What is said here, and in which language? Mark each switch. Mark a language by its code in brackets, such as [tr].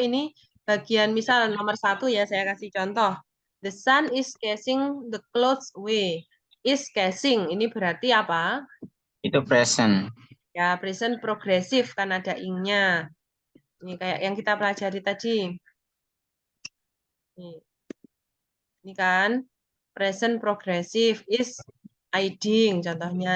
[id] Ini bagian misal nomor 1 ya, saya kasih contoh. [en] The sun is casing the clouds away. [id] Is casing, ini berarti apa? Itu present. Ya, present progresif kan ada ing-nya. Ini kayak yang kita pelajari tadi. Ini kan present progresif is hiding contohnya.